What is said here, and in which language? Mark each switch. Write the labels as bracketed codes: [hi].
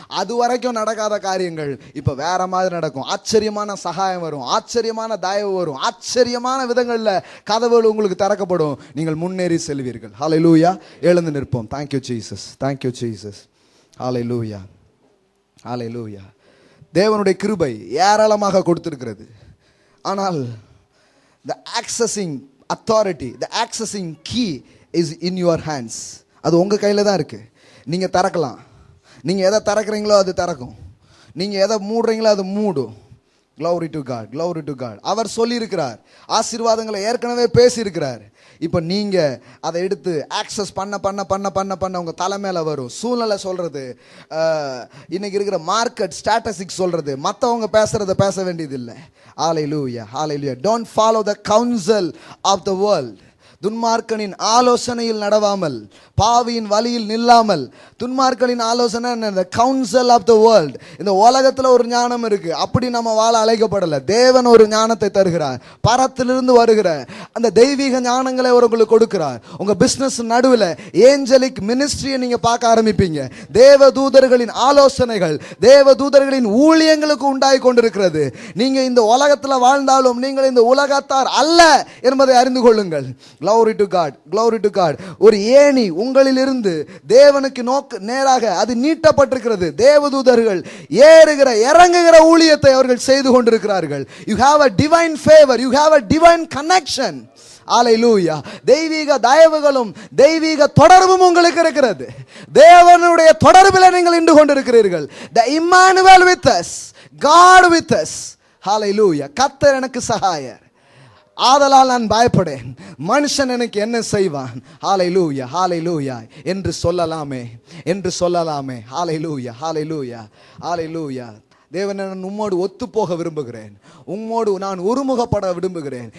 [ta] அது வரைக்கும் நடக்காத காரியங்கள் இப்போ வேற மாதிரி நடக்கும். ஆச்சரியமான சகாயம் வரும், ஆச்சரியமான தயவு வரும், ஆச்சரியமான விதங்களில் கதவுகள் உங்களுக்கு திறக்கப்படும். நீங்கள் முன்னேறி செல்வீர்கள். ஹல்லேலூயா. எழுந்து நிற்போம். [en] Thank you Jesus, thank you Jesus. [ta] ஹல்லேலூயா, ஹல்லேலூயா. தேவனுடைய கிருபை ஏராளமாக கொடுத்திருக்கிறது. ஆனால் [en] the accessing authority, the accessing key is in your hands. [ta] அது உங்க கையில தான் இருக்கு. நீங்க திறக்கலாம். நீங்க எதை திறக்கிறீங்களோ அது திறக்கும், நீங்க எதை மூடுறீங்களோ அது மூடும். [en] Glory to God, glory to God. [ta] அவர் சொல்லி இருக்கிறார், ஆசீர்வாதங்களை ஏற்கனவே பேசி இருக்கிறார். இப்போ நீங்க அதை எடுத்து ஆக்சஸ் பண்ண பண்ண பண்ண பண்ண பண்ண உங்க தலைமையில வரும். சூழ்நிலை சொல்றது, இன்னைக்கு இருக்கிற மார்க்கெட் ஸ்டாட்டிஸ்டிக்ஸ் சொல்றது, மற்றவங்க பேசுறத பேச வேண்டியது இல்லை. ஹல்லேலூயா, ஹல்லேலூயா. [en] Don't follow the counsel of the world. [ta] துன்மார்க்கனின் ஆலோசனையில் நடவாமல், பாவியின் வழியில் நில்லாமல். துன்மார்க்கனின் ஆலோசனை [en] the counsel of the world. [ta] இந்த உலகத்துல ஒரு ஞானம் இருக்கு, அப்படி நம்ம வாழ அழைக்கப்படல. தேவன் ஒரு ஞானத்தை தருகிறார், பரத்திலிருந்து வருகிற அந்த தெய்வீக ஞானங்களை உங்களுக்கு கொடுக்கிறார். உங்க பிசினஸ் நடுவில் ஏஞ்சலிக் மினிஸ்ட்ரியை நீங்க பார்க்க ஆரம்பிப்பீங்க. தேவ தூதர்களின் ஆலோசனைகள், தேவ தூதர்களின் ஊழியங்களுக்கு உண்டாகி கொண்டிருக்கிறது. நீங்க இந்த உலகத்துல வாழ்ந்தாலும் நீங்கள் இந்த உலகத்தார் அல்ல என்பதை அறிந்து கொள்ளுங்கள். [en] Glory to God, glory to God. [ta] ஒரு ஏணி உங்களிலிருந்து தேவனுக்கு நேராக அது நீட்டப்பட்டிருக்கிறது. தேவதூதர்கள் ஏறுகிற இறங்குகிற ஊழியத்தை அவர்கள் செய்து கொண்டிருக்கிறார்கள். [en] You have a divine favor, you have a divine connection. [ta] ஹல்லேலூயா. தெய்வீக தயவுகளும் தெய்வீக தொடர்பும் உங்களுக்கு இருக்கிறது. தேவனுடைய தொடர்பில் நீங்கள் நின்று கொண்டிருக்கிறீர்கள். [en] The Emmanuel with us, God with us. [ta] ஹல்லேலூயா. கர்த்தர் எனக்கு சகாயர், ஆதலால் நான் பயப்படேன், மனுஷன் எனக்கு என்ன செய்வான். ஹல்லேலூயா, ஹல்லேலூயா என்று சொல்லலாமே, என்று சொல்லலாமே. ஹல்லேலூயா, ஹல்லேலூயா, ஹல்லேலூயா. தேவன், நான் உம்மோடு ஒத்து போக விரும்புகிறேன், உம்மோடு நான் ஒருமுகப்பட விரும்புகிறேன்.